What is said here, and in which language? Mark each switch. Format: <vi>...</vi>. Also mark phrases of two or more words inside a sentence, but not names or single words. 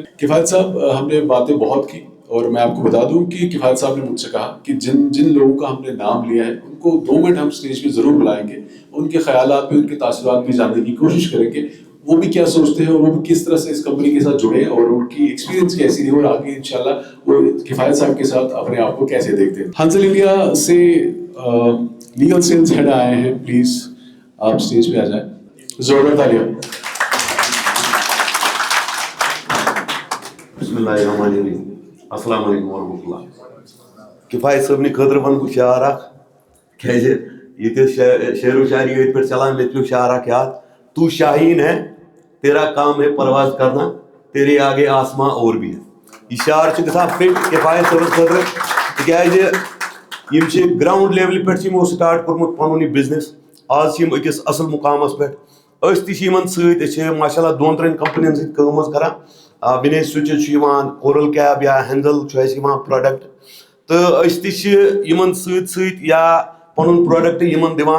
<ur>کفایت صاحب ہم نے باتیں بہت کی, اور میں آپ کو بتا دوں کہ کفایت صاحب نے مجھ سے کہا کہ جن لوگوں کا ہم نے نام لیا ہے ان کو 2 منٹ ہم اسٹیج پہ ضرور بلائیں گے, ان کے خیالات بھی, ان کے تاثرات بھی جاننے کی کوشش کریں گے, وہ بھی کیا سوچتے ہیں اور وہ بھی کس طرح سے اس کمپنی کے ساتھ جڑے ہیں, اور ان کی ایکسپیرینس کیسی رہی, اور آگے انشاءاللہ وہ کفایت صاحب کے ساتھ اپنے آپ کو کیسے دیکھتے ہیں. ہنزل انڈیا سے</ur> <en>legal sales head</en> <ur>آئے ہیں, پلیز آپ اسٹیج پہ آ جائیں. زوردار تالیاں.</ur> <ar>بسم اللہ الرحمن الرحیم. السلام علیکم ورحمۃ اللہ.</ar> <ks>کفایت صٲب نہِ خٲطرٕ وَنہٕ بہٕ شعر اکھ, کیازِ ییٚتہِ شعر و شاعری أتھۍ پٮ۪ٹھ چلان, مےٚ پیوٚو شعر اکھ یاد.</ks> <ur>تو شاہین ہے تیرا کام ہے پرواز کرنا, تیرے آگے آسمان اور بھی ہے.</ur> <ks>یہ شعر چھُ گژھان فِٹ کفایت صٲبَس خٲطرٕ, تِکیازِ یِم چھِ</ks> <en>ground level</en> <ks>پٮ۪ٹھ چھِ یِمو سٹاٹ کوٚرمُت پَنُن یہِ بِزنِس, آز چھِ یِم أکِس اَصٕل مُقامَس پٮ۪ٹھ. أسۍ تہِ چھِ یِمن سۭتۍ, أسۍ چھِ</ks> <ar>ماشاء اللہ</ar> <ks>2-3 کمپنین سۭتۍ کٲم حظ کران. وِنیج سُچِز چھُ یِوان, کورل کیب یا ہینزل چھُ اَسہِ یِوان پروڈکٹ, تہٕ أسۍ تہِ چھِ یِمن سۭتۍ سۭتۍ یا پَنُن پروڈکٹ یِمن دِوان.</ks>